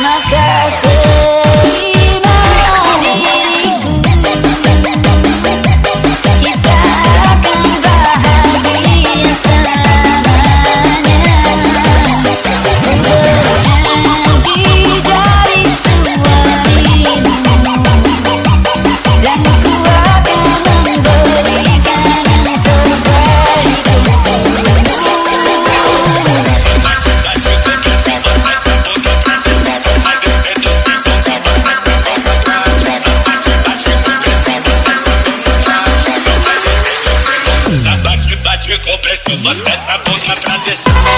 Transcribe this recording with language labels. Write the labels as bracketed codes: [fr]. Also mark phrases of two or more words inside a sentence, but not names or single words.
[id] maka terima diriku, kita akan bahagia selamanya. Berjanji dari suamimu, dan ku akan memberikan yang terbaik untukmu. [pt] Bate com pressão, bota essa boca pra descer.